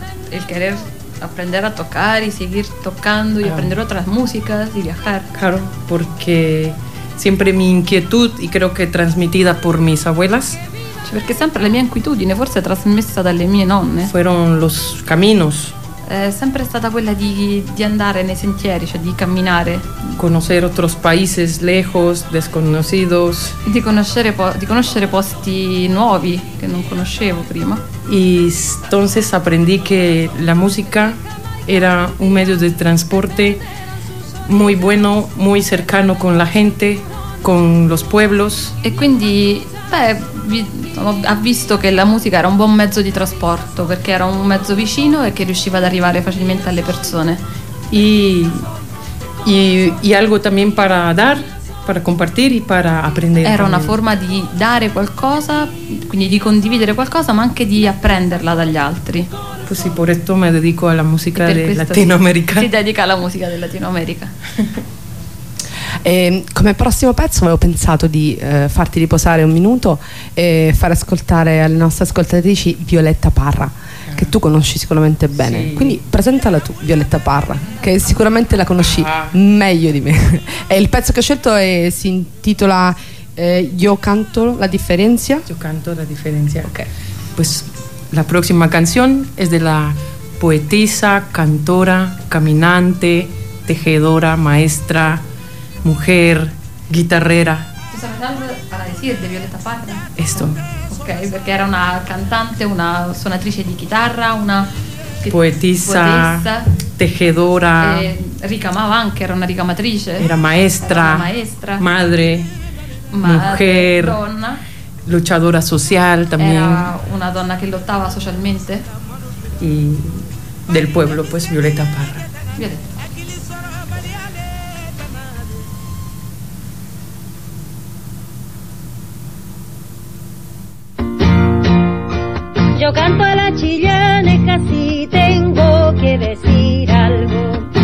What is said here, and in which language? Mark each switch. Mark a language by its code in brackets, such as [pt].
[es] El querer aprender a tocar y seguir tocando y aprender otras músicas y viajar. Claro, porque siempre mi inquietud, y creo que transmitida por mis abuelas. [it] Cioè, perché sempre la mia inquietudine, forse trasmessa dalle mie nonne. [es] Fueron los caminos. [it] Sempre è stata quella di andare nei sentieri, cioè di camminare. [es] Conocer otros países lejos, desconocidos. [it] Di conoscere posti nuovi che non conoscevo prima. [es] Y entonces aprendí que la música era un medio de transporte muy bueno, muy cercano con la gente, con los pueblos. [it] E quindi Ha visto che la musica era un buon mezzo di trasporto, perché era un mezzo vicino e che riusciva ad arrivare facilmente alle persone. [es] E algo también para dar, para compartir y para aprender. [it] Era una forma di dare qualcosa, quindi di condividere qualcosa, ma anche di apprenderla dagli altri. [es] Pues sí, por esto me dedico a la música de Latinoamérica. [it] Si dedica alla musica della Latinoamérica. Come prossimo pezzo avevo pensato di farti riposare un minuto e far ascoltare alle nostre ascoltatrici Violetta Parra, che tu conosci sicuramente bene. Sì. Quindi presentala tu, Violetta Parra, che sicuramente la conosci meglio di me. E il pezzo che ho scelto è, si intitola Io canto la differenza. Io canto la differenza. Ok. Pues la prossima canzone è della poetessa, cantora, camminante, [es] tejedora, maestra, mujer, guitarrera. ¿Tú sabes algo para decir de Violetta Parra? Esto. [it] Ok, porque era una cantante, una suonatrice di chitarra, una [es] poetisa, tejedora. [it] Ricamava anche, era una ricamatrice. [es] Era maestra. [it] Era maestra. [es] Madre. Mujer. [it] Donna. [es] Luchadora social también. [it] Era una donna che lottava socialmente. [es] Y del pueblo, pues, Violetta Parra. Violetta. Yo canto a la chillaneja si tengo que decir algo.